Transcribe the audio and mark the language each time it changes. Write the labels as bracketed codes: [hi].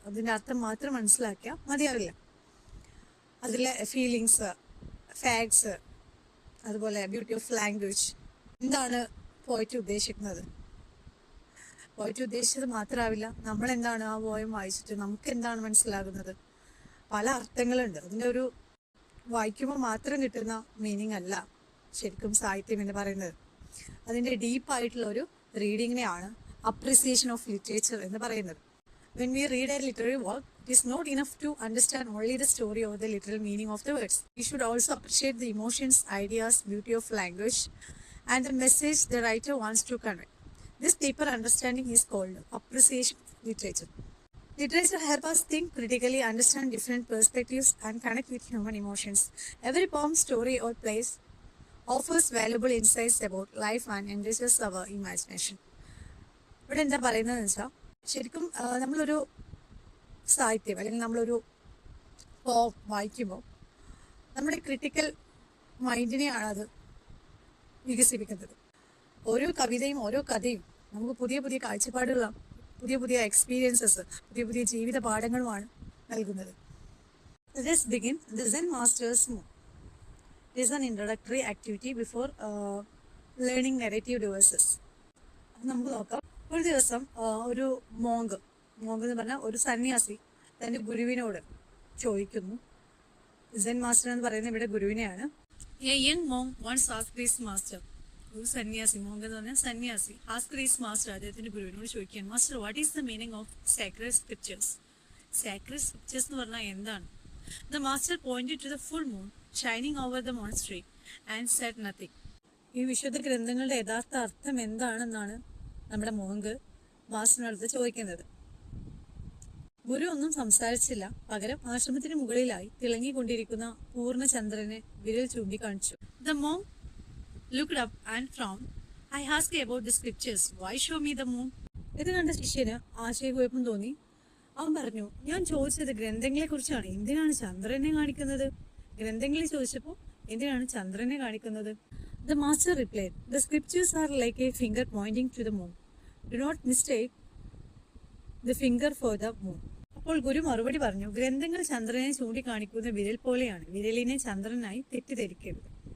[ml] അതിൻ്റെ അർത്ഥം മാത്രം മനസ്സിലാക്കിയാൽ മതിയാവില്ല. അതിലെ ഫീലിങ്സ്, ഫാക്ട്സ്, അതുപോലെ [en] beauty of language, [ml] എന്താണ് പോയിട്ട് ഉദ്ദേശിക്കുന്നത്, പോയിട്ട് ഉദ്ദേശിച്ചത് മാത്രമാവില്ല, നമ്മളെന്താണ് ആ പോയം വായിച്ചിട്ട് നമുക്ക് എന്താണ് മനസ്സിലാകുന്നത്. പല അർത്ഥങ്ങളുണ്ട്. അതിൻ്റെ ഒരു വായിക്കുമ്പോൾ മാത്രം കിട്ടുന്ന മീനിങ് അല്ല ശരിക്കും സാഹിത്യം എന്ന് പറയുന്നത്. അതിൻ്റെ ഡീപ്പായിട്ടുള്ള ഒരു റീഡിങ്ങിനെയാണ് അപ്രിസിയേഷൻ ഓഫ് ലിറ്ററേച്ചർ എന്ന് പറയുന്നത്. [en] When we read a literary work, it is not enough to understand only the story or the literal meaning of the words. We should also appreciate the emotions, ideas, beauty of language, and the message the writer wants to convey. This deeper understanding is called appreciation of literature. Literature helps us think critically, understand different perspectives, and connect with human emotions. Every poem, story, or play offers valuable insights about life and enriches our imagination. ഇവിടെ എന്താ പറയുന്നതെന്ന് വെച്ചാൽ, ശരിക്കും നമ്മളൊരു സാഹിത്യം അല്ലെങ്കിൽ നമ്മളൊരു poem വായിക്കുമ്പോൾ നമ്മുടെ ക്രിട്ടിക്കൽ മൈൻഡിനെയാണ് അത് വികസിപ്പിക്കുന്നത്. ഓരോ കവിതയും ഓരോ കഥയും നമുക്ക് പുതിയ പുതിയ കാഴ്ചപ്പാടുകളും പുതിയ പുതിയ എക്സ്പീരിയൻസസ്, പുതിയ പുതിയ ജീവിത പാഠങ്ങളുമാണ് നൽകുന്നത്. Let's begin. The Zen Master's Moon. It is an introductory activity before learning narrative devices. [ml] നമുക്ക് നോക്കാം. ഒരു ദിവസം ഒരു മോങ്ക് എന്ന് പറഞ്ഞാൽ ഒരു സന്യാസി തൻ്റെ ഗുരുവിനോട് ചോദിക്കുന്നു. സെൻ മാസ്റ്റർ എന്ന് പറയുന്നത് ഇവിടെ ഗുരുവിനെയാണ്. [en] A young monk once asked his master. [ml] ഒരു സന്യാസി, മോങ്ക് എന്ന് പറഞ്ഞാൽ സന്യാസി, [en] asked his master, [ml] അദ്ദേഹത്തിന്റെ ഗുരുവിനോട് ചോദിക്കുകയാണ്, [en] Master, what is the meaning of sacred scriptures? [ml] Sacred scriptures എന്ന് പറഞ്ഞാൽ എന്താണ്? [en] The master pointed to the full moon shining over the monastery and said nothing. [ml] ഈ വിശുദ്ധ ഗ്രന്ഥങ്ങളുടെ യഥാർത്ഥ അർത്ഥം എന്താണെന്നാണ് നമ്മുടെ മോങ്ക് മാസ്റ്ററിനടുത്ത് ചോദിക്കുന്നത്. ഗുരു ഒന്നും സംസാരിച്ചില്ല. പകരം ആശ്രമത്തിന് മുകളിലായി തിളങ്ങിക്കൊണ്ടിരിക്കുന്ന പൂർണ്ണചന്ദ്രനെ വിരൽ ചൂണ്ടിക്കാണിച്ചു. [en] The monk looked up and frowned. I ask about the scriptures, why show me the moon? [ml] ഇത് കണ്ട ശിഷ്യന് ആശയക്കുഴപ്പം തോന്നി. അവൻ പറഞ്ഞു, ഞാൻ ചോദിച്ചത് ഗ്രന്ഥങ്ങളെ കുറിച്ചാണ്, എന്തിനാണ് ചന്ദ്രനെ കാണിക്കുന്നത്? ഗ്രന്ഥങ്ങളിൽ ചോദിച്ചപ്പോൾ എന്തിനാണ് ചന്ദ്രനെ കാണിക്കുന്നത്? [en] The master replied, the scriptures are like a finger pointing to the moon. Do not mistake the finger for the moon. [ml] അപ്പോൾ ഗുരു മറുപടി പറഞ്ഞു, ഗ്രന്ഥങ്ങൾ ചന്ദ്രനെ ചൂണ്ടിക്കാണിക്കുന്ന വിരൽ പോലെയാണ്, വിരലിനെ ചന്ദ്രനായി തെറ്റിദ്ധരിക്കരുത്.